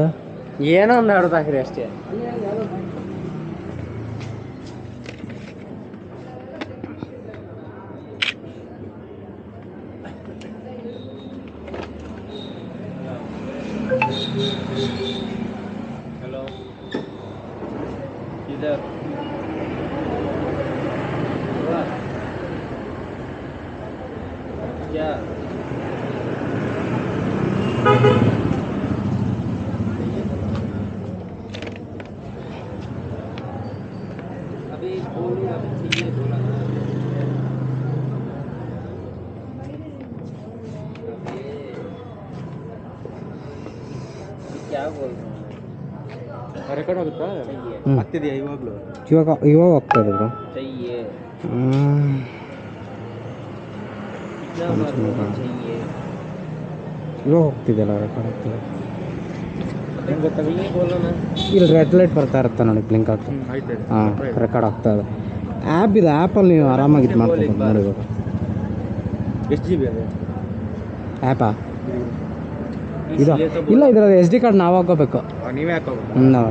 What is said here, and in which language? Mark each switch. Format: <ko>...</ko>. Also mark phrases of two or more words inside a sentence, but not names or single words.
<kn>ಏನೋ ಒಂದು ಆಡೋದು ಹಾಕಿರಿ ಅಷ್ಟೇ. ಹಲೋ,</kn> <hi>इधर क्या? अभी बोलूँ, अभी चाहिए बोला ना. क्या बोल रहा हूँ?</hi> <kn>ರೆಕಾರ್ಡ್ ಆಗುತ್ತಾ? ಹ್ಞೂ, ಆಗ್ತಿದೆಯಾ ಇವಾಗಲೂ? ಇವಾಗ ಹೋಗ್ತಾ ಇದೆ ಬ್ರೋ.</kn> <hi>चाहिए चाहिए.</hi> <kn>ಇವಾಗ ಹೋಗ್ತಿದೆಯಲ್ಲ, ರೆಕಾರ್ಡ್ ಆಗ್ತಿದೆ. ಹೆಂಗೆ ಗೊತ್ತಾಗಲ್ಲ?</kn> <hi>बोलो ना.</hi> <kn>ಇಲ್ಲಿ</kn> <en>red light</en> <kn>ಬರ್ತಾ ಇರುತ್ತೆ ನೋಡಿ, ಬ್ಲಿಂಕ್ ಆಗ್ತದೆ. ಆಯ್ತು. ಹಾಂ, ರೆಕಾರ್ಡ್ ಆಗ್ತಾ ಇದೆ. ಆ್ಯಪ್ ಇದೆ, ಆ್ಯಪಲ್ಲಿ ನೀವು ಆರಾಮಾಗಿ ಇದು ಮಾಡ್ಬೋದು ನೋಡಿ. ಇವಾಗ ಎಷ್ಟು GB ಅದು ಆ್ಯಪಾ? ಇದು ಇಲ್ಲ, ಇದರಲ್ಲಿ SD ಕಾರ್ಡ್ ನಾವು ಹಾಕೋಬೇಕು. ನೀವೇ ಹಾಕೋಬೇಕು? ನಾವು</kn>